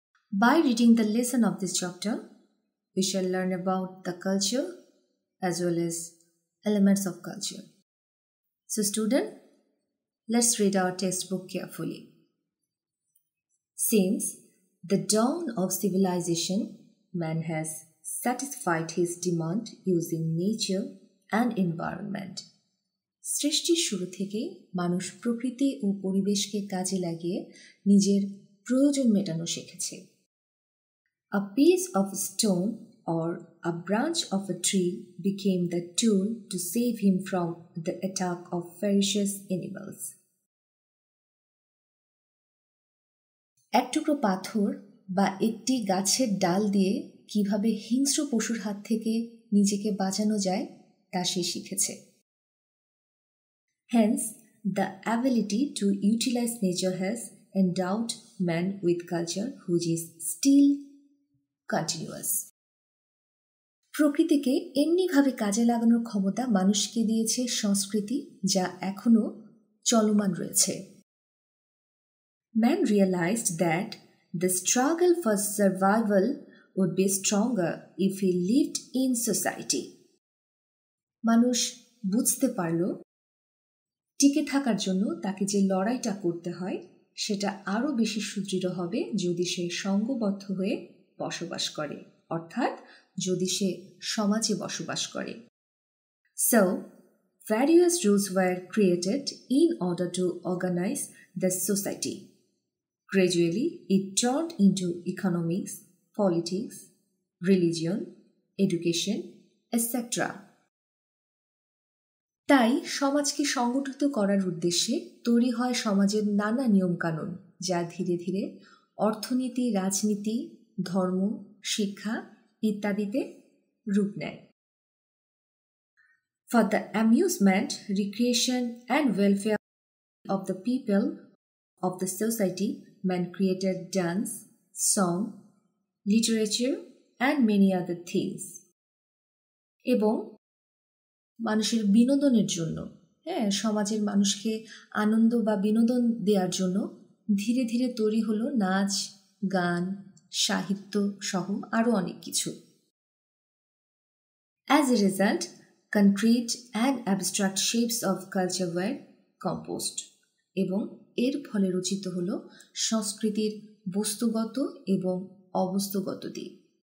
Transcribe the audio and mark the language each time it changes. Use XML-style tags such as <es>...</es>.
<en>By reading the lesson of this chapter, we shall learn about the culture as well as elements of culture. So student, let's read our textbook carefully. Since the dawn of civilization, man has satisfied his demand using nature and environment.</en> <bn>সৃষ্টির শুরু থেকে মানুষ প্রকৃতি ও পরিবেশকে কাজে লাগিয়ে নিজের প্রয়োজন মেটানো শিখেছে।</bn> <en>A piece of stone or a branch of a tree became the tool to save him from the attack of ferocious animals.</en> <bn>এক টুকরো পাথর বা একটি গাছের ডাল দিয়ে কিভাবে হিংস্র পশুর হাত থেকে নিজেকে বাঁচানো যায় তা সে শিখেছে।</bn> <en>Hence, the ability to utilize nature has endowed man with culture which is still continuous.</en> <bn>প্রকৃতিকে এমনিভাবে কাজে লাগানোর ক্ষমতা মানুষকে দিয়েছে সংস্কৃতি যা এখনো চলমান রয়েছে।</bn> <en>Man realized that the struggle for survival would be stronger if he lived in society.</en> <bn>মানুষ বুঝতে পারল টিকে থাকার জন্য তাকে যে লড়াইটা করতে হয় সেটা আরও বেশি সুদৃঢ় হবে যদি সে সঙ্গবদ্ধ হয়ে বসবাস করে, অর্থাৎ যদি সে সমাজে বসবাস করে।</bn> <en>So, various rules were created in order to organize the society. Gradually, it turned into economics, politics, religion, education, etc.</en> <bn>তাই সমাজকে সংগঠিত করার উদ্দেশ্যে তৈরি হয় সমাজের নানা নিয়মকানুন যা ধীরে ধীরে অর্থনীতি, রাজনীতি, ধর্ম, শিক্ষা ইত্যাদিতে রূপ নেয়।</bn> <en>For the amusement, recreation and welfare of the people of the society, man created dance, song, literature and many other things.</en> <bn>এবং মানুষের বিনোদনের জন্য, সমাজের মানুষকে আনন্দ বা বিনোদন দেওয়ার জন্য ধীরে ধীরে তৈরি হলো নাচ, গান, সাহিত্য সহ আরও অনেক কিছু।</bn> <en>As a result, concrete and abstract shapes of culture were composed.</en> <bn>এবং এর ফলে রচিত হল সংস্কৃতির বস্তুগত এবং অবস্তুগত দিক।</bn>